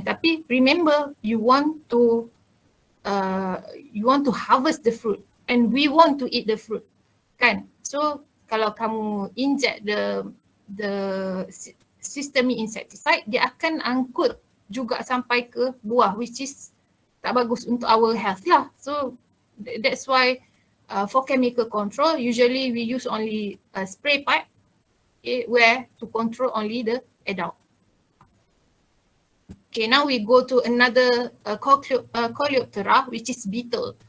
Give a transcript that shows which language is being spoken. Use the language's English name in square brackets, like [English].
[Malay] Tapi [English] remember, you want to harvest the fruit and we want to eat the fruit kan. [Malay] So kalau kamu [English] inject the systemic insecticide, [Malay] dia akan angkut juga sampai ke buah, [English] which is [Malay] tak bagus untuk [English] our health [Malay] lah. [English] So that's why for chemical control, usually we use only a spray pipe, okay, where to control only the adult. Okay, now we go to another Coleoptera, which is beetle.